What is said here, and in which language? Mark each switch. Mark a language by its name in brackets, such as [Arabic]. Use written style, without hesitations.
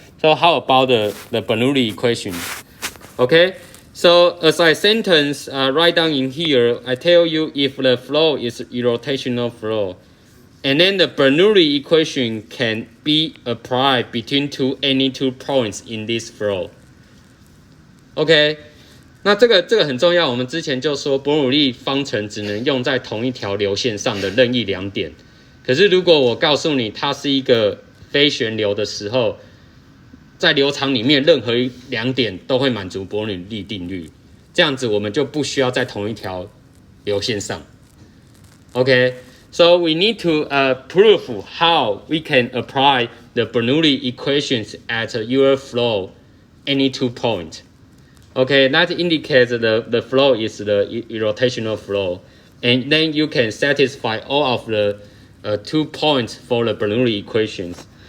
[English] So how about the Bernoulli equation? Okay, so as I sentence write down in here, I tell you if the flow is irrotational flow, and then the Bernoulli equation can be applied between any two points in this flow. [Chinese] OK， 那这个很重要。我们之前就说伯努利方程只能用在同一条流线上的任意两点。可是如果我告诉你它是一个非旋流的时候，在流场里面任何两点都会满足伯努利定律，这样子我们就不需要在同一条流线上。 [English] OK， so we need to prove how we can apply the Bernoulli equations at your flow any 2 points. Okay, that indicates the flow is the irrotational flow, and then you can satisfy all of the 2 points for the Bernoulli equations.